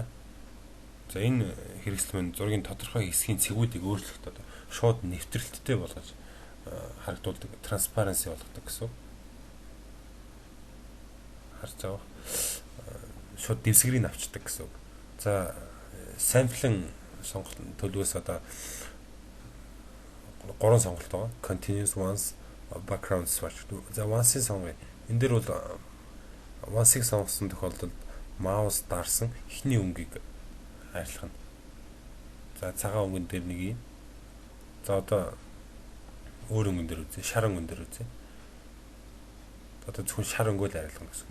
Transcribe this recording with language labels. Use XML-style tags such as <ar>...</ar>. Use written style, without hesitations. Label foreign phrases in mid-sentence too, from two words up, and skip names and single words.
<mn>За энэ хэрэгсэл мань зургийн тодорхой хэсгийн цэгүүдийг өөрчлөхөд одоо шууд нэвтрэлттэй болгож харагдуулдаг, transparency болгодог гэсэн. Харж байгаа. Шууд дэвсгэрийг авчдаг гэсэн. За sampling сонголт төлөвөөс одоо 3 сонголт байгаа.</mn> <en>Continuous once, background swatch.</en> <mn>За once-ийг сонгоё. Энэ дээр бол once-ийг сонгосон тохиолдолд маус дарсан эхний өнгийг арилгана. За цагаан өнгөн дээр нэг юм. За одоо өөр өнгөн дээр үзье, шар өнгөн дээр үзье. Одоо зөвхөн шар өнгөө л арилгана гэсэн.</mn>